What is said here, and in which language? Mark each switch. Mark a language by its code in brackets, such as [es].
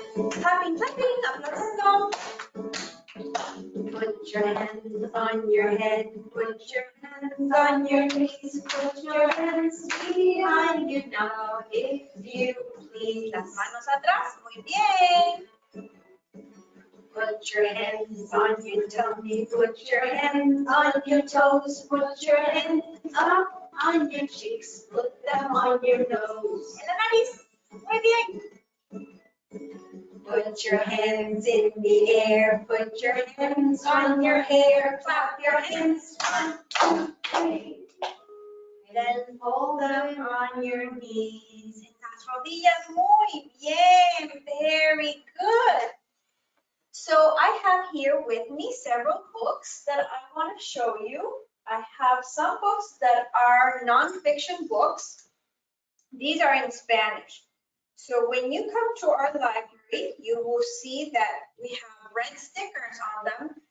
[en] Clapping, clapping, [es] aplaudiendo. [en] Put your hands on your head, put your hands on your knees, put your hands behind you now, if you please. [es] Las manos atrás, muy bien. [en] Put your hands on your tummy, put your hands on your toes, put your hands up on your cheeks, put them on your nose. [es] En la nariz, muy bien. [en] Put your hands in the air, put your hands on your hair, clap your hands, 1, 2, 3. Then fold them on your knees. [es] En las rodillas, muy bien, [en] very good. So I have here with me several books that I want to show you. I have some books that are non-fiction books. These are in Spanish. So when you come to our library, you will see that we have red stickers on them.